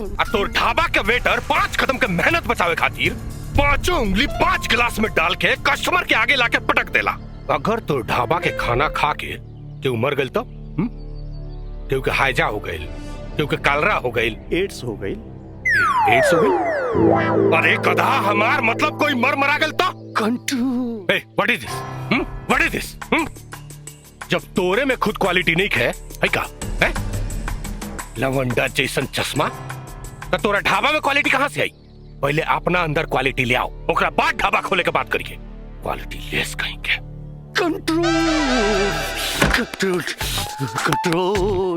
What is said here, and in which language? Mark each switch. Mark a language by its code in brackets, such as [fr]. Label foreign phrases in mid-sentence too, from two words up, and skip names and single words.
[bho] और तोर ढाबा के वेटर 5 कदम के मेहनत बचावे खातिर 5 उंगली 5 गिलास में डाल के कस्टमर के आगे लाके पटक देला। अगर तोर ढाबा के खाना खा के केहू मर गइल तो? केहू के हाइजा हो गइल, केहू के कालरा हो गइल, एड्स हो गई। एड्स हो गइल? अरे गधा, हमार मतलब कोई मरा गइल तो? कंट्रोल। [en] What is this? What is this? [bho] जब तोरे में खुद क्वालिटी नहीं है का है? लवंडा जैसन चश्मा, तो तोरा ढाबा में क्वालिटी कहां से आई? पहले अपना अंदर क्वालिटी ले आओ, ओकरा बाद ढाबा खोले के बात करिए। [en] quality less [bho] कहीं के। कंट्रोल कंट्रोल कंट्रोल।